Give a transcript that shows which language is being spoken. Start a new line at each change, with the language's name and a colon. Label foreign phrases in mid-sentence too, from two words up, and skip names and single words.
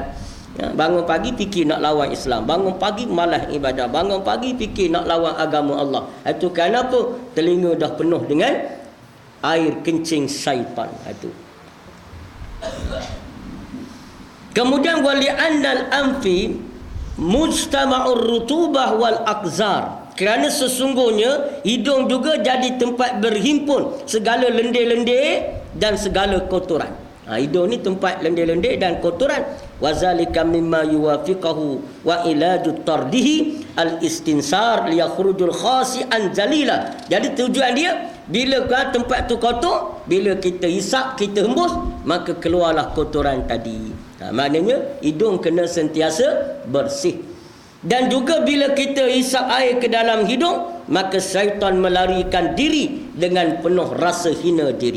Malay: Bangun pagi fikir nak lawan Islam, bangun pagi malas ibadah, bangun pagi fikir nak lawan agama Allah. Itu kenapa? Telinga dah penuh dengan air kencing syaitan. Itu.
Arabic: Kemudian ولأن الأنف مجتمع الرطوبة والأقذار.
Malay: Kerana sesungguhnya hidung juga jadi tempat berhimpun segala lendir-lendir dan segala kotoran. Hidung ni tempat lendir-lendir dan kotoran.
Arabic: وذلك مما يوافقه وعلاج طرده الاستنثار ليخرج خاسئا جليلا.
Malay: Jadi tujuan dia bila tempat tu kotor, bila kita hisap, kita hembus, maka keluarlah kotoran tadi. Maknanya hidung kena sentiasa bersih. Dan juga bila kita hisap air ke dalam hidung, maka syaitan melarikan diri dengan penuh rasa hina diri.